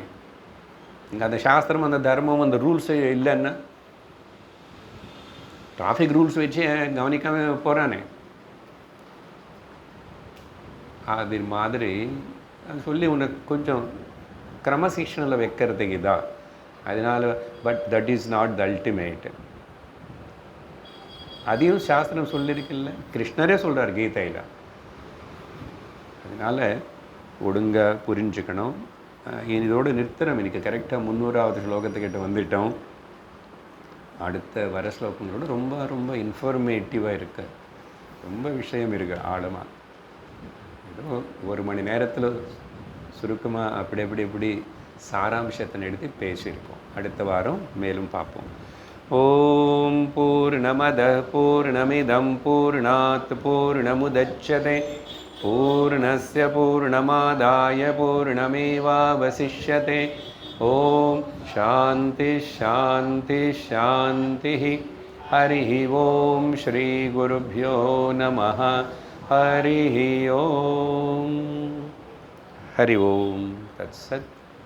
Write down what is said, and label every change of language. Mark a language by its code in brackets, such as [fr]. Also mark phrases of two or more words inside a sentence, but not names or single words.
[ta] இங்கே அந்த சாஸ்திரம், அந்த தர்மம், அந்த ரூல்ஸ் இல்லைன்னா [en] traffic rules [ta] வச்சு கவனிக்காமல் போகிறானே. அது மாதிரி அது சொல்லி உனக்கு கொஞ்சம் கிரமசிக்ஷனில் வைக்கிறதுக்கு தான். [en] அதனால் but that is not the ultimate. [ta] அதையும் சாஸ்திரம் சொல்லியிருக்குல்ல, கிருஷ்ணரே சொல்கிறார் கீதையில். அதனால் ஒழுங்காக புரிஞ்சுக்கணும். இதோடு நிறுத்துகிறோம். இன்றைக்கி கரெக்டாக 300வது ஸ்லோகத்துக்கிட்ட வந்துவிட்டோம். அடுத்த வர ஸ்லோகங்களோட ரொம்ப ரொம்ப இன்ஃபர்மேட்டிவாக இருக்குது. ரொம்ப விஷயம் இருக்குது ஆழமாக. ஏதோ 1 மணி நேரத்தில் சுருக்கமாக அப்படி சாராம்சத்தை எடுத்து பேசியிருக்கோம். அடுத்த வாரம் மேலும் பார்ப்போம். [sa] ओम् पूर्णमदः पूर्णमिदं पूर्णात् पूर्णमुदच्यते पूर्णस्य पूर्णमादाय पूर्णमेवावशिष्यते. ओम् शान्तिः शान्तिः शान्तिः. हरि ओम् श्री गुरुभ्यो नमः. हरि ओम्। हरि ओम्. தத்சத்.